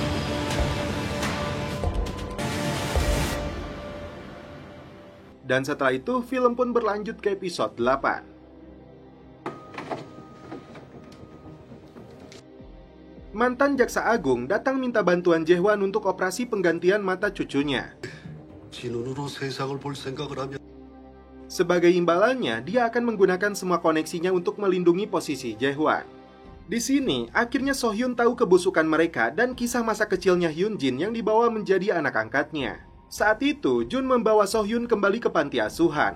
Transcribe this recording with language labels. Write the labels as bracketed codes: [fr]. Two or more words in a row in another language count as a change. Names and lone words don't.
[id] Dan setelah itu film pun berlanjut ke episode 8. Mantan Jaksa Agung datang minta bantuan Jae-hwan untuk operasi penggantian mata cucunya. [ko] 진운으로 세상을 볼 생각을 하면 [id] Sebagai imbalannya, dia akan menggunakan semua koneksinya untuk melindungi posisi Jae-hwan. Di sini, akhirnya So-hyun tahu kebusukan mereka dan kisah masa kecilnya Hyun-jin yang dibawa menjadi anak angkatnya. Saat itu, Jun membawa So-hyun kembali ke panti asuhan.